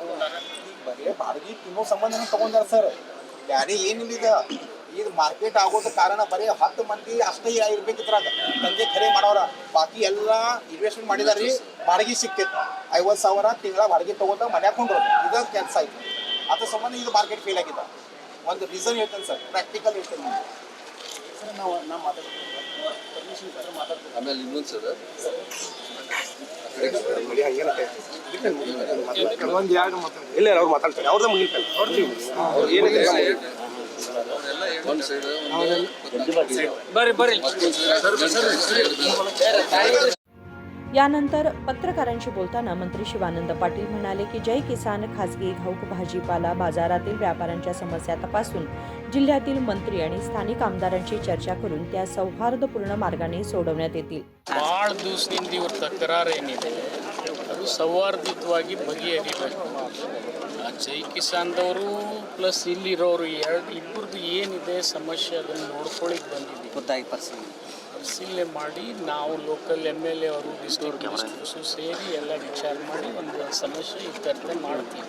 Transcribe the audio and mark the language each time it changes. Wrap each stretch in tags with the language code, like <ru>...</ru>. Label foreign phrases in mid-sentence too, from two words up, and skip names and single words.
<kn>ಬರೀ ಬಾಡಿಗೆ ತಿನ್ನೋ ಸಂಬಂಧ ತಗೊಂಡಾರ ಸರ್ ಬ್ಯಾರೆ ಏನಿಲ್ಲ ಈಗ ಇದು ಮಾರ್ಕೆಟ್ ಆಗೋದು ಕಾರಣ ಬರೀ 10 ಮಂದಿ ಅಷ್ಟೇ ಇರ್ಬೇಕಿದ್ರಾಗ ದಂಧೆ ಖರೆ ಮಾಡೋರ ಬಾಕಿ ಎಲ್ಲ ಇನ್ವೆಸ್ಟ್ಮೆಂಟ್ ಮಾಡಿದಾರ್ರಿ ಬಾಡಿಗೆ ಸಿಕ್ತೈತೆ 50,000 ತಿಂಗಳ ಬಾಡಿಗೆ ತಗೋತ ಮನ್ಯಾಗ ಕೊಂಡ್ರು ಇದ ಕೆಲಸ ಆಯ್ತು ಅದ್ರ ಸಂಬಂಧ ಇದು</kn> <en>market fail</en> <kn>ಆಗಿದೆ ಒಂದು ರೀಸನ್ ಹೇಳ್ತೇನೆ ಸರ್ ಪ್ರಾಕ್ಟಿಕಲ್ ಹೇಳ್ತೇನೆ ಸರ್ ನಾವು ಮಾತಾಡ್ತೀವಿ ಆಮೇಲೆ ಇನ್ನೊಂದು ಸರ್ ಇಲ್ಲ ಅವ್ರು ಮಾತಾಡ್ತಾರೆ ಅವ್ರದ್ದು ಮುಗಿಲ್ಪಲ್ಲ ಒಂದು ಸೈಡ್</kn> <mr>यानंतर पत्रकारांशी बोलताना मंत्री शिवानंद पाटील म्हणाले की जय किसान खासगी घाऊक भाजीपाला बाजारातील व्यापाऱ्यांच्या समस्या तपासून जिल्ह्यातील मंत्री आणि स्थानिक आमदारांशी चर्चा करून त्या सौहार्दपूर्ण मार्गाने सोडवण्यात येतील.</mr> <kn>ಭಾಳ ದಿವಸದಿಂದ ಇವ್ರ ತಕರಾರೇನಿದೆ ಅದು ಸೌಹಾರ್ದಿತವಾಗಿ ಬಗೆಹರಿಬೇಕು. ಆ ಜೈ ಕಿಸಾನ್ದವರು ಪ್ಲಸ್ ಇಲ್ಲಿರೋರು ಇಬ್ಬರದ್ದು ಏನಿದೆ ಸಮಸ್ಯೆ ಅದನ್ನು ನೋಡ್ಕೊಳ್ಳಿಕ್ಕೆ ಬಂದಿದ್ದೀವಿ. ಪರಿಶೀಲನೆ ಮಾಡಿ ನಾವು</kn> <en>local MLA</en> <kn>ಅವರು</kn> <en>district ministers</en> <kn>ಸೇರಿ ಎಲ್ಲ ವಿಚಾರ ಮಾಡಿ ಒಂದು ಸಮಸ್ಯೆ ಇತ್ಯರ್ಥ ಮಾಡ್ತೀವಿ.</kn>